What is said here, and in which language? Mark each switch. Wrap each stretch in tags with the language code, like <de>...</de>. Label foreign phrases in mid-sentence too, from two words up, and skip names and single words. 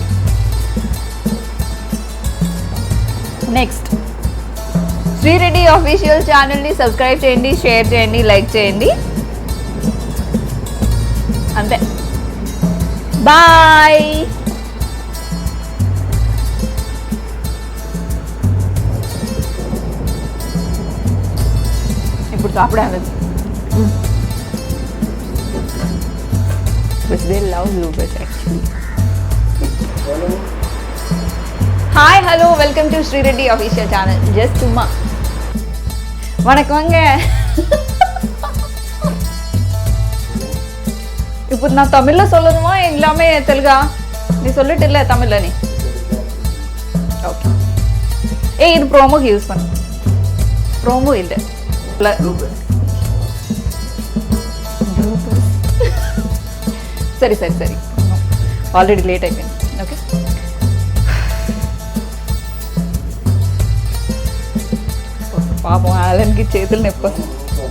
<te>నెక్స్ట్, శ్రీరెడ్డి ఆఫీషియల్ ఛానల్ని సబ్స్క్రైబ్ చేయండి, షేర్ చేయండి, లైక్ చేయండి. అంతే, బాయ్. ఇప్పుడు సాப்பிడాలి.</te> <en>They love bloopers actually. Hi, hello, welcome to Srireddy official channel.</en> <ta>Just சும்மா வணக்கங்க. இப்போ நான் தமிழ்ல சொல்லணுமா எல்லாமே தெலுங்கா? நீ சொல்லிட்டு இல்ல தமிழ்ல நீ? ஓகே. ஏய், இது ப்ரோமோக்கு யூஸ் பண்ணு. ப்ரோமோ இல்ல.</ta> <te>సరే</te> <en>already late</en> <te>అయిపోయింది. ఓకే, పాపం ఆలన్కి చేతులు నొప్పి.</te>